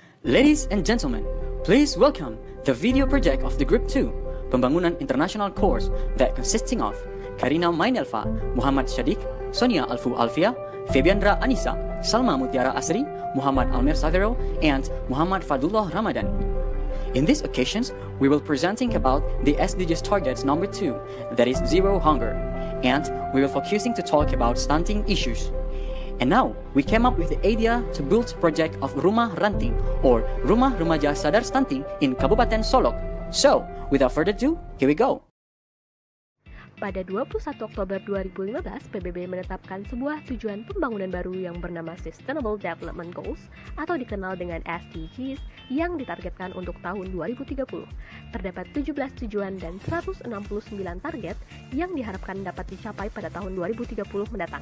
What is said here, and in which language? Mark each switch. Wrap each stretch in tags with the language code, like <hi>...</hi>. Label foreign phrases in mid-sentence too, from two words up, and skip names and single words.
<en>Ladies and gentlemen, please welcome the video project of the Group 2, Pembangunan International course that consisting of Karina Mainelva, Muhammad Shadiq, Sonia Alfu Alfia, Febiandra Anissa, Salma Mutiara Asri, Muhammad Almir Savero, and Muhammad Fadullah Ramadan. In these occasions, we will presenting about the SDGs targets number 2, that is zero hunger, and we will focusing to talk about stunting issues. And now, we came up with the idea to build project of Rumah Ranting or Rumah Remaja Sadar Stunting in Kabupaten Solok. So, without further ado, here we go.</en> <id>Pada 21 Oktober 2015, PBB menetapkan sebuah tujuan pembangunan baru yang bernama Sustainable Development Goals atau dikenal dengan SDGs yang ditargetkan untuk tahun 2030. Terdapat 17 tujuan dan 169 target yang diharapkan dapat dicapai pada tahun 2030 mendatang.</id>